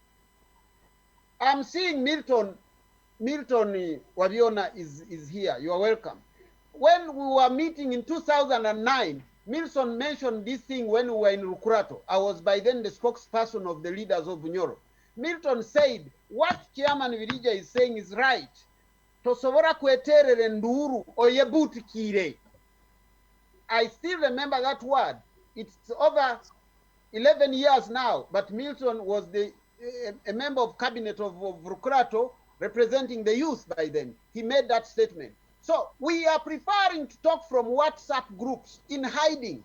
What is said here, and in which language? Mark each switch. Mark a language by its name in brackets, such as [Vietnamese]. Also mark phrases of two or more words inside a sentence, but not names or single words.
[English] I'm seeing Milton Waviona is here. You are welcome. When we were meeting in 2009, Milton mentioned this thing when we were in Rukurato. I was by then the spokesperson of the leaders of Bunyoro. Milton said, what Chairman Birija is saying is right. [Nyoro] Tosobora kweterere nduru oyebutikire. [English] I still remember that word. It's over 11 years now, but Milton was a member of cabinet of Rukurato, representing the youth by then. He made that statement. So we are preferring to talk from WhatsApp groups in hiding.